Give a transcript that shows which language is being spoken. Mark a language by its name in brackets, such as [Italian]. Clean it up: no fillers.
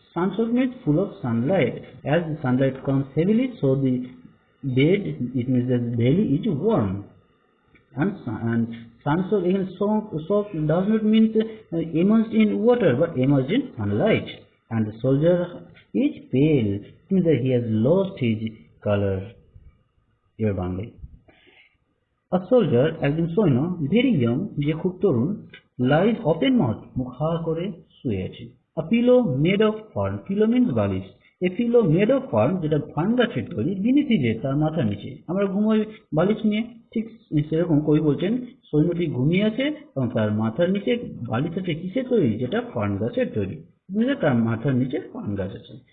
[English] Sun-soaked means full of sunlight. As the sunlight comes heavily, so the bed, it means that the valley is warm. And sun-soaked, again, soaked does not mean immersed in water, but immersed in sunlight. And the soldier is pale, it means that he has lost his color. Here only. A soldier, [Bangla] একজন সৈন্য, [English] very young, [Bangla] যে খুব তরুণ, [English] lies open mouth, [Bangla] মুখ হা করে শুয়ে আছে। [English] A pillow made of fern, pillow means বালিশ। A pillow made of fern, [Bangla] যেটা ফার্ন গাছের তৈরি, [English] beneath his head, [Bangla] তার মাথার নিচে। আমরা ঘুমোই বালিশ নিয়ে, ঠিক সেরকম কবি বলছেন সৈন্যটি ঘুমিয়ে আছে এবং তার মাথার নিচে বালিশ আছে, কিসের তৈরি? যেটা ফার্ন গাছের তৈরি, তার মাথার নিচে ফার্ন গাছ আছে।